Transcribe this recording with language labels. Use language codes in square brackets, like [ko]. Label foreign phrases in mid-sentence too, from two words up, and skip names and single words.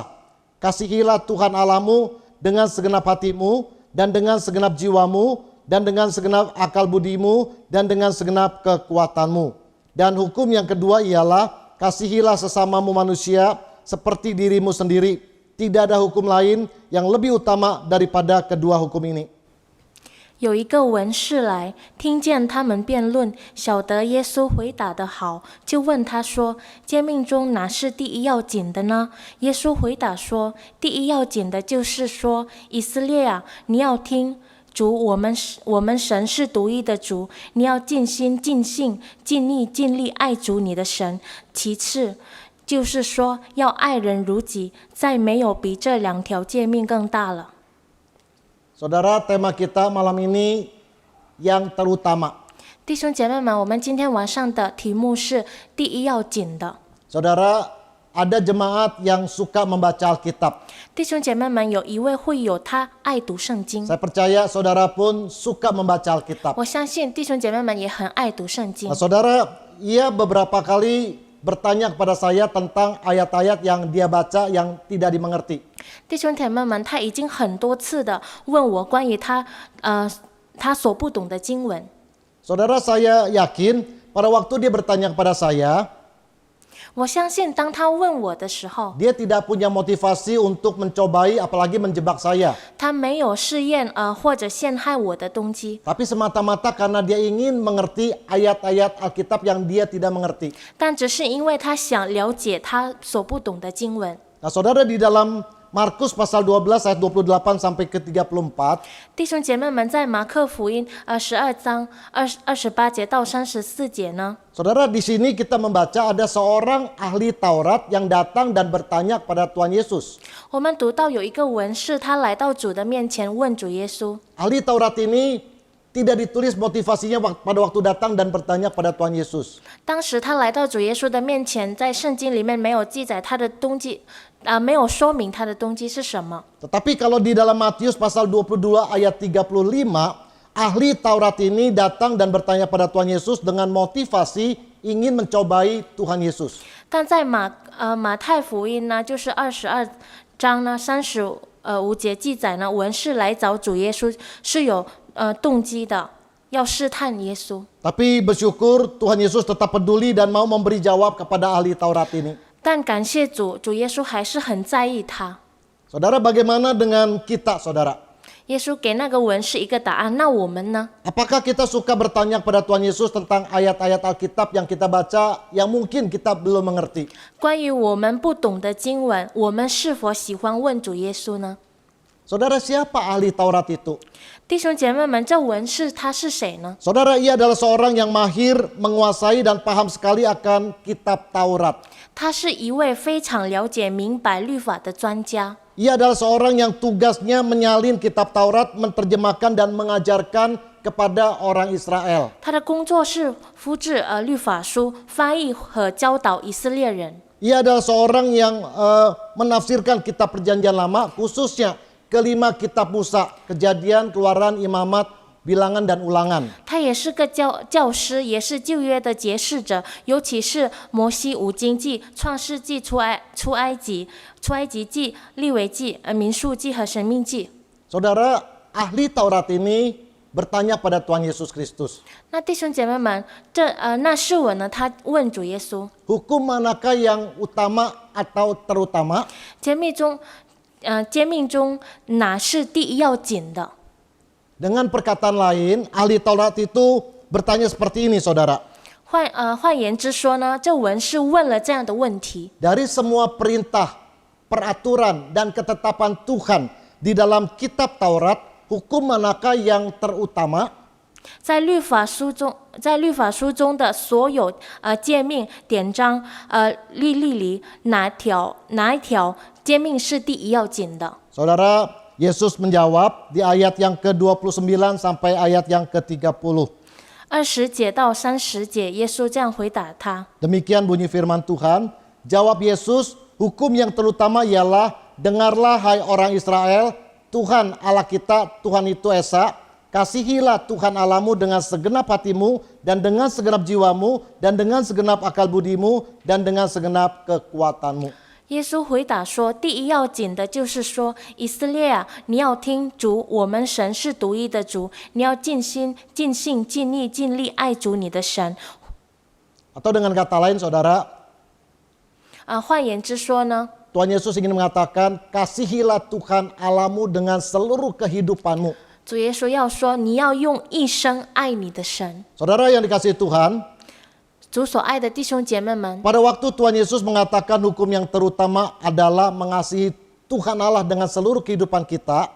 [id] Kasihilah Tuhan Allahmu dengan segenap hatimu, dan dengan segenap jiwamu, dan dengan segenap akal budimu, dan dengan segenap kekuatanmu. Dan hukum yang kedua ialah, kasihilah sesamamu manusia seperti dirimu sendiri. Tidak ada hukum lain yang lebih utama daripada kedua hukum ini. [zh] 有一个文士来，听见他们辩论，晓得耶稣回答得好，就问他说：“诫命中哪是第一要紧的呢？” 耶稣回答说：“第一要紧的就是说，以色列啊，你要听。主，我们神是独一的主，你要尽心、尽性、尽力、尽力爱主你的神。其次，就是说要爱人如己，再没有比这两条诫命更大了。” [id] Saudara, tema kita malam ini yang terutama. [zh] 弟兄姐妹们，我们今天晚上的题目是第一要紧的。 [id] Saudara, ada jemaat yang suka membaca Alkitab. [zh] 弟兄姐妹们，有一位会友他爱读圣经， [id] Saya percaya saudara pun suka membaca Alkitab. [zh] 我相信弟兄姐妹们也很爱读圣经 [id] Nah,。saudara, ia beberapa kali bertanya kepada saya tentang ayat-ayat yang dia baca yang tidak dimengerti. [zh] 弟兄姐妹们，他已经很多次的问我关于他所不懂的经文。 [id] Saudara, saya yakin pada waktu dia bertanya kepada saya, [zh] 我相信当他问我的时候， [id] dia tidak punya motivasi untuk mencobai apalagi menjebak saya. [zh] 他没有试验或者陷害我的动机， [id] Tapi semata-mata karena dia ingin mengerti ayat-ayat Alkitab yang dia tidak mengerti. [zh] 但只是因为他想了解他所不懂的经文。 [id] Nah, saudara, di dalam Markus pasal 12 ayat 28 sampai ke 34. [zh] 弟兄姐妹们，在马可福音12章28节到34节呢， [id] Saudara, di sini kita membaca ada seorang ahli Taurat yang datang dan bertanya kepada Tuhan Yesus. [zh] 我们读到有一个文士，他来到主的面前问主耶稣。 [id] Ahli Taurat ini tidak ditulis motivasinya pada waktu datang dan bertanya kepada Tuhan Yesus. [zh] 当时他来到主耶稣的面前，在圣经里面没有记载他的动机，没有说明他的动机是什么。 [id] Tetapi kalau di dalam Matius pasal 22 ayat 35, ahli Taurat ini datang dan bertanya pada Tuhan Yesus dengan motivasi ingin mencobai Tuhan Yesus. [zh] 但在马太福音呢，就是22章呢35节记载呢，文士来找主耶稣是有动机的，要试探耶稣。 [id] Tapi bersyukur Tuhan Yesus tetap peduli dan mau memberi jawab kepada ahli Taurat ini. [zh] 但感谢主，主耶稣还是很在意他。 [id] Saudara, bagaimana dengan kita, saudara? [zh] 耶稣给那个文士一个答案，那我们呢？ [id] Apakah kita suka bertanya kepada Tuhan Yesus tentang ayat-ayat Alkitab yang kita baca yang mungkin kita belum mengerti? [zh] 关于我们不懂的经文，我们是否喜欢问主耶稣呢？ [id] Saudara, siapa ahli Taurat itu? [zh] 弟兄姐妹们，这文士他是谁呢？ [id] Saudara, ia adalah seorang yang mahir, menguasai dan paham sekali akan kitab Taurat. [zh] 他是一位非常了解、明白律法的专家。 [id] Ia adalah seorang yang tugasnya menyalin kitab Taurat, menerjemahkan dan mengajarkan kepada orang Israel. [zh] 他的工作是复制律法书，翻译和教导以色列人。 [id] Ia adalah seorang yang menafsirkan kitab Perjanjian Lama, khususnya kelima kitab Musa, Kejadian, Keluaran, Imamat, Bilangan dan Ulangan. [zh] 他也是个教师，也是旧约的解释者，尤其是摩西五经记、创世纪、出埃及记、利未记、民数记和申命记。 [id] Saudara, ahli Taurat ini bertanya pada Tuhan Yesus Kristus. [zh] 那弟兄姐妹们，那是我呢？他问主耶稣， [id] Hukum manakah yang utama atau terutama? [zh] 诫命中哪是第一要紧的？ [id] Dengan perkataan lain, ahli Taurat itu bertanya seperti ini, saudara. [zh] 换言之说呢，这文士问了这样的问题： [id] Dari semua perintah, peraturan, dan ketetapan Tuhan di dalam kitab Taurat, hukum manakah yang terutama? [zh] 在律法书中的所有诫命、典章、律例里，哪一条诫命是第一要紧的？ [id] Saudara, Yesus menjawab di ayat yang ke-29 sampai ayat yang ke-30. [zh] 20 节到30节，耶稣这样回答他。 [id] Demikian bunyi firman Tuhan. Jawab Yesus, hukum yang terutama ialah, dengarlah hai orang Israel, Tuhan Allah kita, Tuhan itu Esa. Kasihilah Tuhan Allahmu dengan segenap hatimu, dan dengan segenap jiwamu, dan dengan segenap akal budimu, dan dengan segenap kekuatanmu. [zh] 耶稣回答说：“第一要紧的就是说，以色列啊，你要听主，我们神是独一的主，你要尽心、尽性、尽力、尽力爱主你的神。” [id] Atau dengan kata lain, saudara, [zh] 换言之说呢， [id] Tuhan Yesus ingin mengatakan, kasihilah Tuhan Allahmu dengan seluruh kehidupanmu. [zh] 主耶稣要说，你要用一生爱你的神。 [id] Saudara yang dikasihi Tuhan, [zh] 主所爱的弟兄姐妹们， [id] pada waktu Tuhan Yesus mengatakan hukum yang terutama adalah mengasihi Tuhan Allah dengan seluruh kehidupan kita,